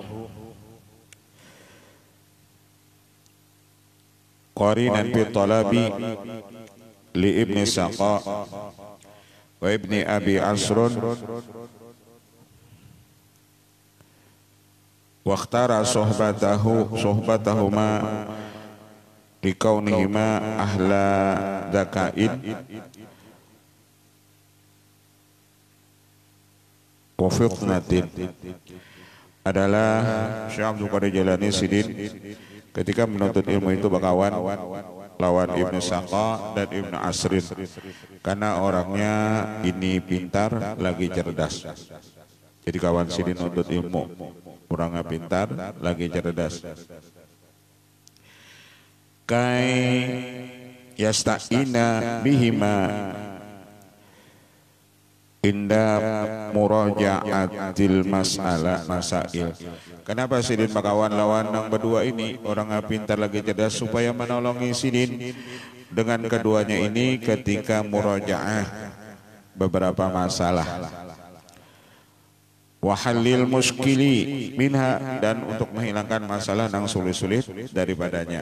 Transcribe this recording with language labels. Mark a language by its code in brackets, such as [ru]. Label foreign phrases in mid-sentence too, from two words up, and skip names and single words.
[ar] قرينا في طلبي لابن سقا وابن أبي عصرون واختار صحبتهما لكونهما أهل ذكاء و [bjn] fitnatin, adalah Syekh Abdul Qadir Jilani Sidin ketika menuntut ilmu itu berkawan lawan Ibnu Saqa dan Ibnu Asrin, karena orangnya ini pintar lagi cerdas. Jadi kawan Sidin menuntut ilmu, orangnya pintar lagi cerdas. [ar] كي يستعين بهما عند مراجعة المسائل. [bjn] Kenapa Sidin makawan lawan yang berdua ini, orang pintar lagi cerdas, supaya menolongi Sidin dengan keduanya ini ketika muraja'ah beberapa masalah. [ar] وحل المشكل منها, [bjn] dan untuk menghilangkan masalah yang sulit-sulit daripadanya.